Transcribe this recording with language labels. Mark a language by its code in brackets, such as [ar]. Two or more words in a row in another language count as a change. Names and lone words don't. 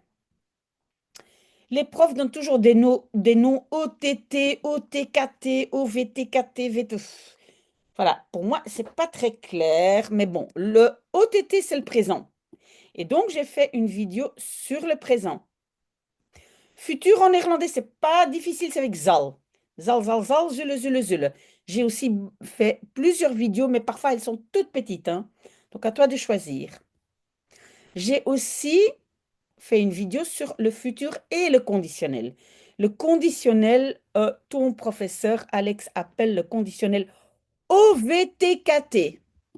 [fr] Les profs donnent toujours des noms OTT, OTKT, OVTKT, VT. Voilà, pour moi, c'est pas très clair, mais bon, le OTT, c'est le présent. Et donc, j'ai fait une vidéo sur le présent. Futur en néerlandais, c'est pas difficile, c'est avec zal. [nl] Zal, zal, zal, zule, zule, zule. [fr] J'ai aussi fait plusieurs vidéos, mais parfois elles sont toutes petites, hein. Donc, à toi de choisir. J'ai aussi fait une vidéo sur le futur et le conditionnel. Le conditionnel, ton professeur Alex appelle le conditionnel OVTKT.